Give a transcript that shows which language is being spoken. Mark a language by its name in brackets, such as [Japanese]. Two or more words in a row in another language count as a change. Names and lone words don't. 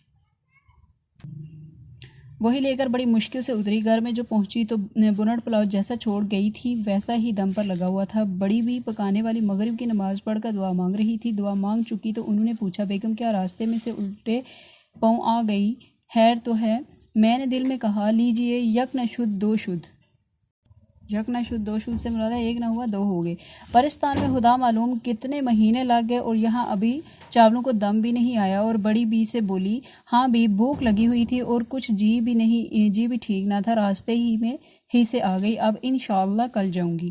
[Urdu] وہی لے کر بڑی مشکل سے اتری۔ گھر میں جو پہنچی تو بنڑ پلاؤ جیسا چھوڑ گئی تھی ویسا ہی دم پر لگا ہوا تھا۔ بڑی بھی پکانے والی مغرب کی نماز پڑھ کر دعا مانگ رہی تھی۔ دعا مانگ چکی تو انہوں نے پوچھا، بیگم کیا راستے میں سے الٹے پاؤں آ گئی، خیر تو ہے؟ میں نے دل میں کہا، لیجئے [Persian] یک نہ شد دو شد۔ یک نہ شد دو شد [Urdu] سے مراد ہے ایک نہ ہوا 2 ہو گئے۔ پرستان میں خدا معلوم کتنے مہینے لگ گئے اور یہاں ابھی چاولوں کو دم بھی نہیں آیا۔ اور بڑی بی سے بولی، ہاں بھی بھوک لگی ہوئی تھی اور کچھ جی بھی ٹھیک نہ تھا، راستے ہی سے آ گئی، اب انشاءاللہ کل جاؤں گی۔